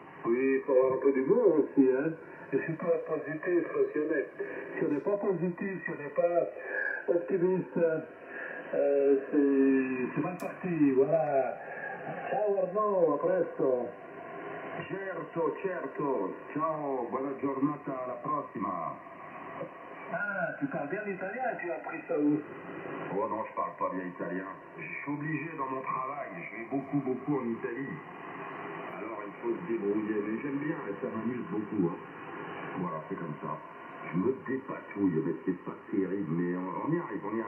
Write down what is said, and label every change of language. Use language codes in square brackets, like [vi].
[fr] Oui, il faut avoir un peu d'humour aussi, hein. Et surtout être positif, si on n'est pas positif, si on n'est pas optimiste, c'est mal parti, voilà. [it] Ciao Arnaud, a presto. Certo. Ciao, buona giornata, alla prossima. [fr] Ah, tu parles bien l'italien, tu as appris ça où? Oh non, je parle pas bien italien. Je suis obligé dans mon travail, je vais beaucoup en Italie. Alors il faut se débrouiller, mais j'aime bien et ça m'amuse beaucoup. Hein. Voilà, c'est comme ça. Je me dépatouille, mais c'est pas terrible, mais on y arrive.